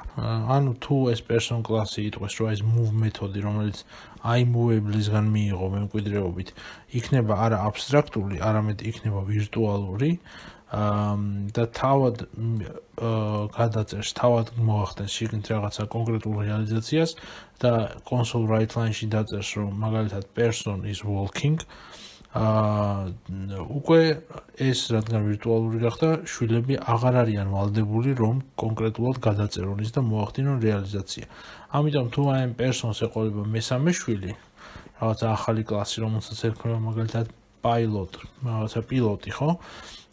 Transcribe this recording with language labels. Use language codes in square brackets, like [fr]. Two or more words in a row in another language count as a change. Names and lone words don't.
[ka] ანუ თუ ეს person კლასი იტყვის, რომ ეს move მეთოდი, რომელიც iMovable-ისგან მიიღო მემკვიდრეობით, იქნება არა აბსტრაქტული, არამედ იქნება ვირტუალური და თავად გადაწერს, თავად მოახდენს შიგნით რაღაცა კონკრეტულ რეალიზაციას და [en] console write line- [ka] ში დაწერს, რომ მაგალითად [en] person is walking, [ka] უკვე ეს რადგან ვირტუალური გახდა, შვილები აღარ არიან ვალდებული, რომ კონკრეტულად გადაწერონ ის და მოახდინონ რეალიზაცია. ამიტომ თუ აი ამ person-ს ეყოლება მესამე შვილი, რაღაცა ახალი კლასი, რომელსაც ერქმევა მაგალითად pilot, რაღაცა პილოტი, ხო?